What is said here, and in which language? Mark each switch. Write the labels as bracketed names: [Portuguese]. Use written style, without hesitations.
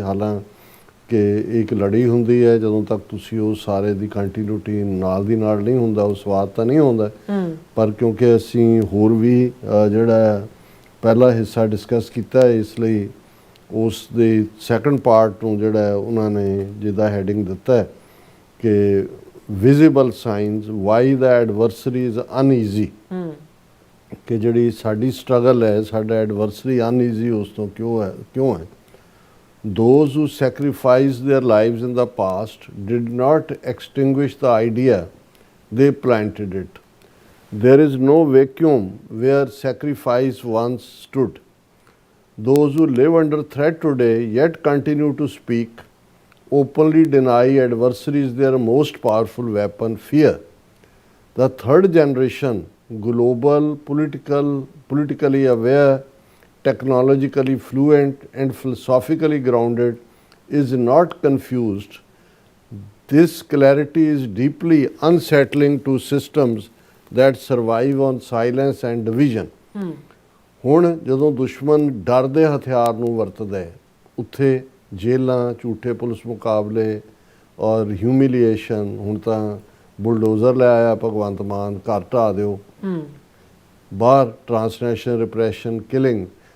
[Punjabi] ਹਾਲਾਂਕਿ ਇੱਕ ਲੜੀ ਹੁੰਦੀ ਹੈ, ਜਦੋਂ ਤੱਕ ਤੁਸੀਂ ਉਹ ਸਾਰੇ ਦੀ ਕੰਟੀਨਿਊਟੀ ਨਾਲ ਦੀ ਨਾਲ ਨਹੀਂ ਹੁੰਦਾ, ਉਹ ਸਵਾਦ ਤਾਂ ਨਹੀਂ ਹੁੰਦਾ, ਪਰ ਕਿਉਂਕਿ ਅਸੀਂ ਹੋਰ ਵੀ ਜਿਹੜਾ ਪਹਿਲਾ ਹਿੱਸਾ ਡਿਸਕਸ ਕੀਤਾ, ਇਸ ਲਈ ਉਸ ਦੇ ਸੈਕੰਡ ਪਾਰਟ ਨੂੰ ਜਿਹੜਾ ਉਹਨਾਂ ਨੇ ਜਿਹਦਾ ਹੈਡਿੰਗ ਦਿੱਤਾ ਹੈ ਕਿ [English] visible signs why the adversary is uneasy, [Punjabi] ਕਿ ਜਿਹੜੀ ਸਾਡੀ ਸਟਰਗਲ ਹੈ, ਸਾਡਾ ਐਡਵਰਸਰੀ ਅਨਈਜ਼ੀ ਉਸ ਤੋਂ ਕਿਉਂ ਹੈ। [English] Those who sacrificed their lives in the past did not extinguish the idea, they planted it. There is no vacuum where sacrifice once stood. Those who live under threat today yet continue to speak, openly deny adversaries their most powerful weapon, fear. The third generation, global, politically aware, technologically fluent and philosophically grounded, is not confused. This clarity is deeply unsettling to systems that survive on silence and division. [Punjabi] ਹੁਣ ਜਦੋਂ ਦੁਸ਼ਮਣ ਡਰ ਦੇ ਹਥਿਆਰ ਨੂੰ ਵਰਤਦਾ ਹੈ, ਉੱਥੇ ਜੇਲਾਂ, ਝੂਠੇ ਪੁਲਿਸ ਮੁਕਾਬਲੇ ਔਰ ਹਿਊਮਿਲੀਏਸ਼ਨ, ਹੁਣ ਤਾਂ ਬੁਲਡੋਜ਼ਰ ਲੈ ਆਇਆ ਭਗਵੰਤ ਮਾਨ, ਘਰ ਢਾਹ ਦਿਓ, ਬਾਹਰ ਟਰਾਂਸਨੈਸ਼ਨਲ ਰਿਪਰੈਸ਼ਨ, ਕਿਲਿੰਗ।